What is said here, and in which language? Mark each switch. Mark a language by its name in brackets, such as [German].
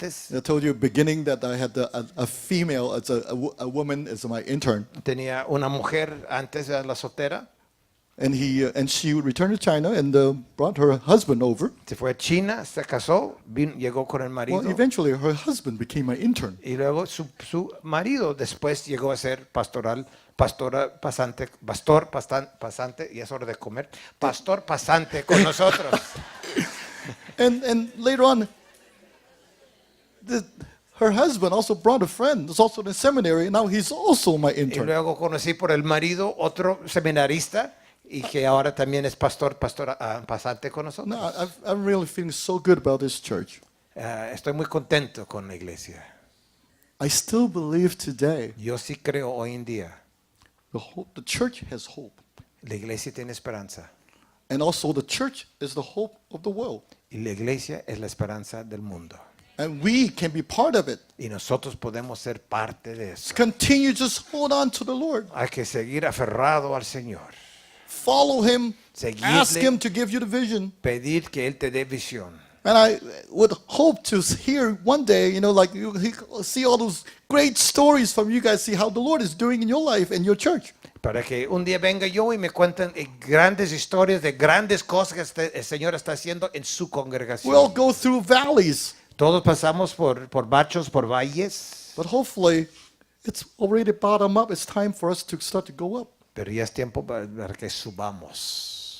[English] I told you beginning that I had a female, as a woman as my intern. [Spanish] Tenía una mujer antes, la soltera. [English] and she returned to China and brought her husband over. [Spanish] Se fue a China, se casó, llegó con el marido. [English] Well, eventually her husband became my intern. [Spanish] Y luego su marido después llegó a ser pastor pasante, y es hora de comer, pastor pasante con nosotros. [English] And later on, her husband also brought a friend who's also in the seminary, and now he's also my [Spanish] Y [English] intern. [Spanish] luego conocí por el marido otro seminarista y que ahora también es pasante con nosotros. [English] No, I'm really feeling so good about this church. [Spanish] Estoy muy contento con la iglesia. [English] I still believe today [Spanish] Yo sí creo hoy en día, [English] the church has hope. [Spanish] la iglesia tiene esperanza. [English] And also the church is the hope of the world. [Spanish] Y la iglesia es la esperanza del mundo. [English] And we can be part of it. [Spanish] Y nosotros podemos ser parte de eso. [English] Continue, just hold on to the Lord. [Spanish] Hay que seguir aferrado al Señor. [English] Follow him. [Spanish] Seguirle. [English] Ask him to give you the vision. [Spanish] Pedir que Él te dé visión. [English] And I would hope to hear one day, like you see all those great stories from you guys, see how the Lord is doing in your life and your church. [Spanish] Para que un día venga yo y me cuenten grandes historias de grandes cosas que el Señor está haciendo en su congregación. [English] We all go through valleys, [Spanish] Todos pasamos por bachos, por valles, [English] but hopefully it's already bottom up. It's time for us to start to go up. [Spanish] pero ya es tiempo para que subamos.